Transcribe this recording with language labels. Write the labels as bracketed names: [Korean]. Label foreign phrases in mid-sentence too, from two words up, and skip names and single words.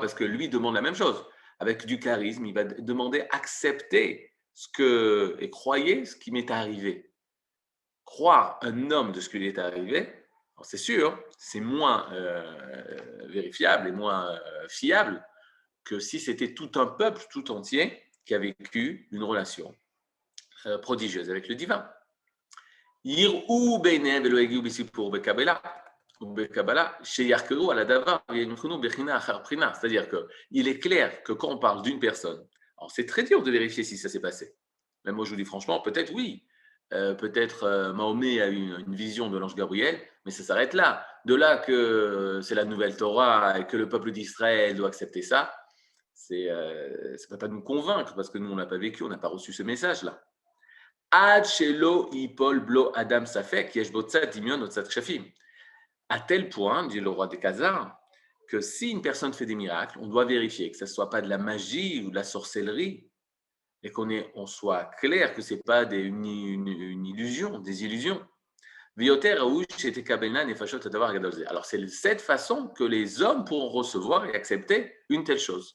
[French] Parce que lui demande la même chose. Avec du charisme, il va demander accepter et croyez ce qui m'est arrivé. Croire un homme de ce qui lui est arrivé, c'est sûr, c'est moins vérifiable et moins fiable que si c'était tout un peuple tout entier qui a vécu une relation prodigieuse avec le divin. [Hebrew] יראו בעיניהם ולא יגיעו בסיפור ובקבלה, שיחקרו על הדבר וינחנו בחינה אחר בחינה. [French] C'est-à-dire qu'il est clair que quand on parle d'une personne, Alors, c'est très dur de vérifier si ça s'est passé. Même moi, je vous dis franchement, peut-être oui. Peut-être Mahomet a eu une vision de l'ange Gabriel, mais ça s'arrête là. De là que c'est la nouvelle Torah et que le peuple d'Israël doit accepter ça, ça ne peut pas nous convaincre parce que nous, on n'a pas vécu, on n'a pas reçu ce message-là. [Hebrew] עד שלא יפול בלב אדם ספק יש בו צד דמיון או צד כשפים. [French] À tel point, dit le roi des Khazars, que si une personne fait des miracles, on doit vérifier que ce ne soit pas de la magie ou de la sorcellerie et on soit clair que ce n'est pas une illusion, des illusions. Alors, c'est de cette façon que les hommes pourront recevoir et accepter une telle chose.